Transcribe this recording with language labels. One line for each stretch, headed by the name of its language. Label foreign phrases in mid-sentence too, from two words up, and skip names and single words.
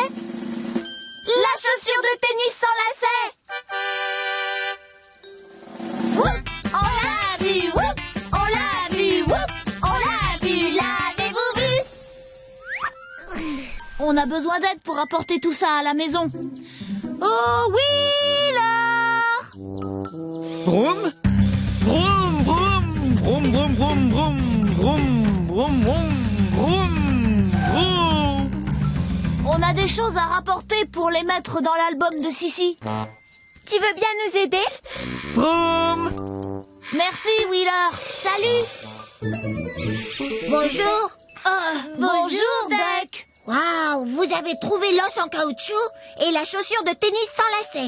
French: La chaussure de tennis sans lacets! Whoop, on l'a vu, whoop, on l'a vu, whoop, on l'a vu, l'avez-vous vu? On a besoin d'aide pour apporter tout ça à la maison. Oh, Wheeler! Vroom, vroom, vroom, vroom, vroom, vroom, vroom, vroom, vroom, vroom, vroom, vroom. On a des choses à rapporter pour les mettre dans l'album de Sissi. Tu veux bien nous aider? Vroom. Merci, Wheeler. Salut. Bonjour. Bonjour, Duck. Waouh, vous avez trouvé l'os en caoutchouc et la chaussure de tennis sans lacets.